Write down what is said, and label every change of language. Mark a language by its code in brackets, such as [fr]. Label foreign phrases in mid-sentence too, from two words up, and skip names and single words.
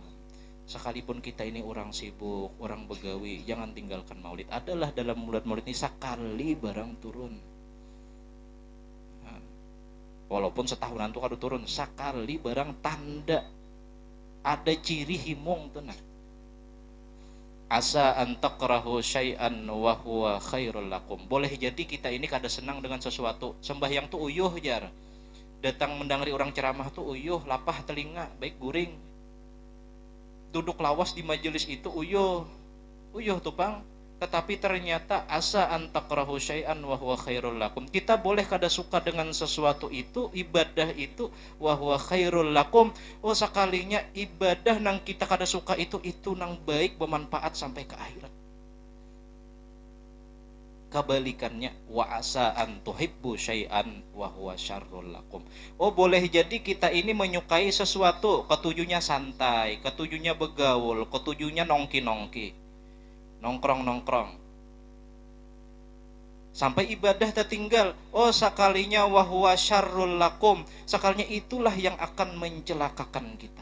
[bjn] Sekalipun kita ini orang sibuk, orang begawi, jangan tinggalkan maulid. Adalah dalam bulan maulid ini sekali barang turun. Walaupun setahunan tuh kadu turun, sekali barang tanda ada ciri himung tenang. [ar] عسى أن تكرهوا شيئا وهو خير لكم. [bjn] Boleh jadi kita ini kada senang dengan sesuatu. Sembahyang tuh uyuh jar. Datang mendengari orang ceramah tuh uyuh, lapah telinga, baik guring. Duduk lawas di majelis itu uyuh. Uyuh tuh Bang. Tetapi ternyata [ar] عسى أن تكرهوا شيئا وهو خير لكم. [bjn] Kita boleh kada suka dengan sesuatu itu, ibadah itu [ar] وهو خير لكم. [bjn] Oh sekalinya ibadah nang kita kada suka itu nang baik bermanfaat sampai ke akhirat. Kebalikannya [ar] وعسى أن تحبوا شيئا وهو شر لكم. [bjn] Oh boleh jadi kita ini menyukai sesuatu, ketujuhnya santai, ketujuhnya begaul, ketujuhnya nongki-nongki. Nongkrong-nongkrong sampai ibadah tertinggal. Oh sekalinya [ar] وهو شر لكم, [bjn] sekalinya itulah yang akan mencelakakan kita.